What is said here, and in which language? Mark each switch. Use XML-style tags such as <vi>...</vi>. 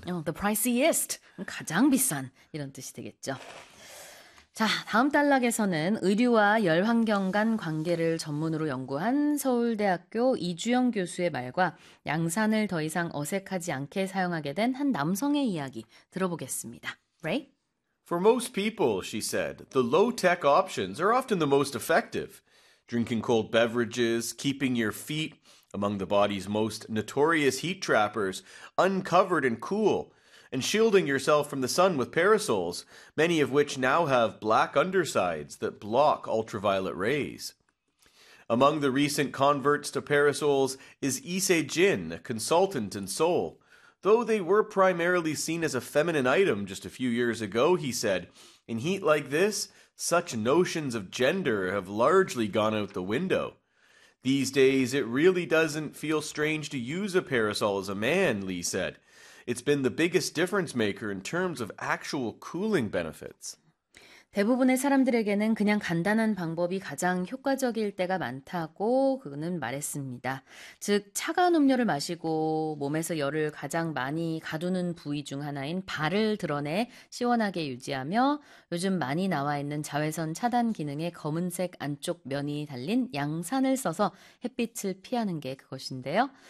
<en>The priciest.</en> <ko>가장 비싼. 이런 뜻이 되겠죠. 자, 다음 단락에서는 의류와 열환경 간 관계를 전문으로 연구한 서울대학교 이주영 교수의 말과 양산을 더 이상 어색하지 않게 사용하게 된한 남성의 이야기 들어보겠습니다.</ko> <en>Ray? For most people, she said, the low-tech options are often the most effective. Drinking cold beverages, keeping your feet among the body's most notorious heat trappers, uncovered and cool, and shielding yourself from the sun with parasols, many of which now have black undersides that block ultraviolet rays. Among the recent converts to parasols is Ise Jin, a consultant in Seoul. Though they were primarily seen as a feminine item just a few years ago, he said, in heat like this, such notions of gender have largely gone out the window. These days, it really doesn't feel strange to use a parasol as a man, Lee said. It's been the biggest difference maker in terms of actual cooling benefits.</en> <ko>대부분의 사람들에게는 그냥 간단한 방법이 가장 효과적일 때가 많다고 그는 말했습니다. 즉, 차가운 음료를 마시고 몸에서 열을 가장 많이 가두는 부위 중 하나인 발을 드러내 시원하게 유지하며 요즘 많이 나와 있는 자외선 차단 기능의 검은색 안쪽 면이 달린 양산을 써서 햇빛을 피하는 게 그것인데요.</ko>